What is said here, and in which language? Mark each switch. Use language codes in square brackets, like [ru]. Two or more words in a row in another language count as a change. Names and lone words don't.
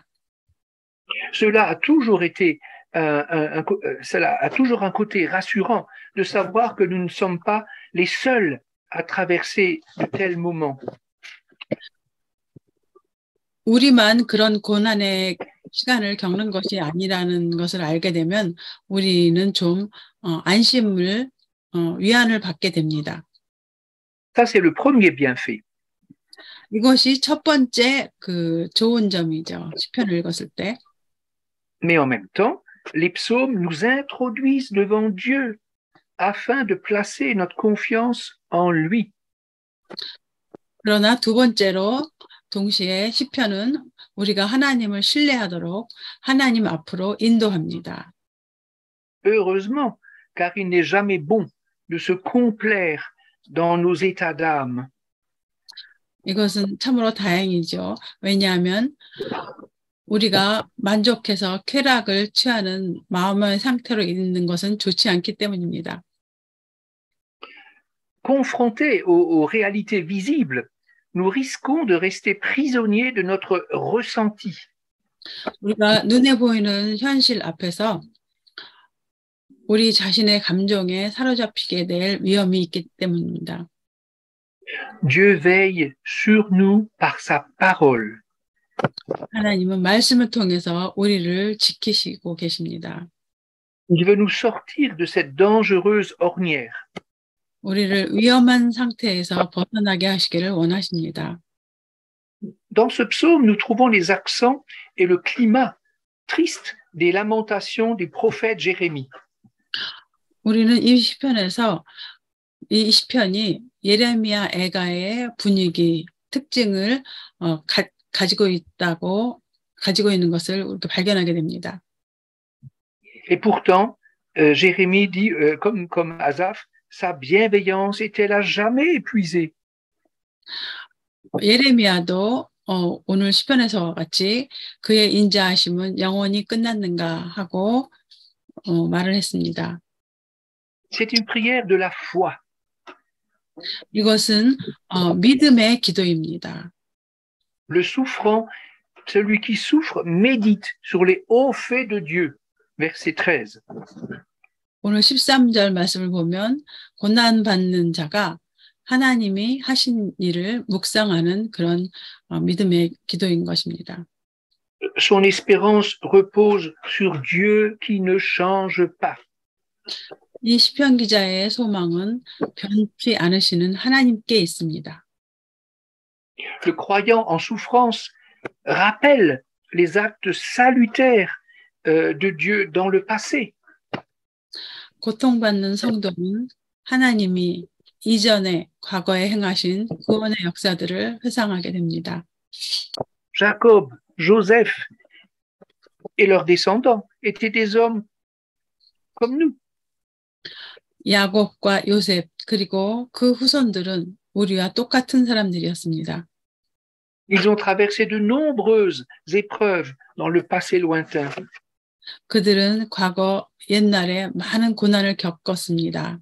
[fr] Cela a toujours été cela a toujours un côté rassurant de savoir que nous ne sommes pas les seuls à traverser de tels moments. [ko] 우리만 그런 고난의 시간을 겪는 것이 아니라는 것을 알게 되면 우리는 좀 안심을 위안을 받게 됩니다. [fr] Ça, c'est le premier bienfait. [ko] 이것이 첫 번째 그 좋은 점이죠. 시편을 읽었을 때. [fr] Mais en même temps, les psaumes nous introduisent devant Dieu afin de placer notre confiance en lui. [ko] 그러나 두 번째로 동시에 시편은 우리가 하나님을 신뢰하도록 하나님 앞으로 인도합니다. [fr] Heureusement, car il n'est jamais bon de se complaire dans nos états d'âme. [ko] 이것은 참으로 다행이죠. 왜냐하면 우리가 만족해서 쾌락을 취하는 마음의 상태로 있는 것은 좋지 않기 때문입니다. [fr] Confrontés aux réalités visibles, nous risquons de rester prisonniers de notre ressenti. [ko] 우리가 눈에 보이는 현실 앞에서 우리 자신의 감정에 사로잡히게 될 위험이 있기 때문입니다. [fr] Dieu veille sur nous par sa parole. [ko] 하나님은 말씀을 통해서 우리를 지키시고 계십니다. [fr] Il veut nous sortir de cette dangereuse ornière. [ko] 우리를 위험한 상태에서 벗어나게 하시기를 원하십니다. [fr] Dans ce psaume, nous trouvons les accents et le climat triste des lamentations du prophète Jérémie. [ko] 우리는 이 시편에서 이 시편이 예레미야 애가의 분위기, 특징을 가지고 있는 것을 우리가 발견하게 됩니다. [fr] Et pourtant, Jérémie dit, comme Asaph, sa bienveillance est-elle à jamais épuisée? [ko] 예레미야도 오늘 시편에서와 같이 그의 인자하심은 영원히 끝났는가 하고 말을 했습니다. [fr] C'est une prière de la foi. [ko] 이것은 믿음의 기도입니다. [fr] Le souffrant, celui qui souffre, médite sur les hauts faits de Dieu. Verset 13. [ko] 오늘 13절 말씀을 보면 고난받는 자가 하나님이 하신 일을 묵상하는 그런 믿음의 기도인 것입니다. [fr] Son espérance repose sur Dieu qui ne change pas. [ko] 이 시편 기자의 소망은 변치 않으시는 하나님께 있습니다. [fr] Le croyant en souffrance rappelle les actes salutaires de Dieu dans le passé. [ko] 고통받는 성도는 하나님이 이전에 과거에 행하신 구원의 역사들을 회상하게 됩니다. [fr] Jacob, Joseph et leurs descendants étaient des hommes comme nous. [ko] 야곱과 요셉 그리고 그 후손들은 우리와 똑같은 사람들이었습니다. [fr] Ils ont traversé de nombreuses épreuves dans le passé lointain. [ko] 그들은 과거 옛날에 많은 고난을 겪었습니다.